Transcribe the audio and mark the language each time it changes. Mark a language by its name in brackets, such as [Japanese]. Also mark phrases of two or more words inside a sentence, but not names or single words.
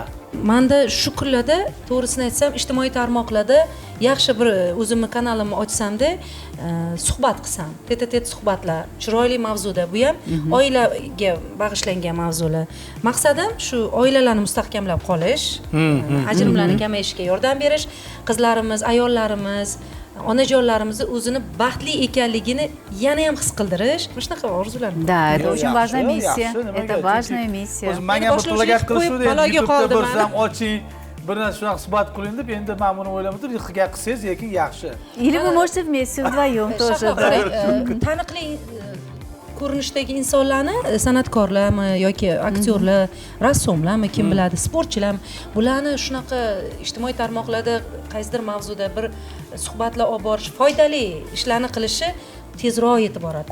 [Uzbek] Manda shu kunlarda to'g'risini aytsam, ijtimoiy tarmoqlarda yaxshi bir o'zimni kanalimni ochsamda suhbat qilsam, tet suhbatlar, chiroyli mavzuda, bu ham oilaga bag'ishlangan mavzular. Maqsadim shu oilalarni mustahkamlab qolish, ajrimlarni kamayishiga yordam berish, qizlarimiz, ayollarimiz, onajonlarimizni o'zini baxtli ekanligini yana ham his qildirish. Mana shunaqa orzular. [Russian] Да, это очень важная [Uzbek] Yaxshi, [Russian] миссия. [Uzbek] nimaga? [Russian] Это важная миссия. [Uzbek] O'zim menga bir pulagat qilishdi, baloga YouTube'da qoldim ko'rsam oching, bir narsa shunaqa suhbat qiling deb, endi men buni o'ylamay turib, hiqiga qilsangiz, lekin yaxshi. [Russian] Или вы можете вместе вдвоем тоже. Да. [Uzbek] Taniqli ko'rinishdagi insonlarni san'atkorlarmi yoki aktyorlar, rassomlarmi, kim biladi, sportchilarmi, bularni shunaqa ijtimoiy tarmoqlarda qaysidir mavzuda bir suhbatlar olib borish, foydali ishlarni qilishi tezroq yetib boradi.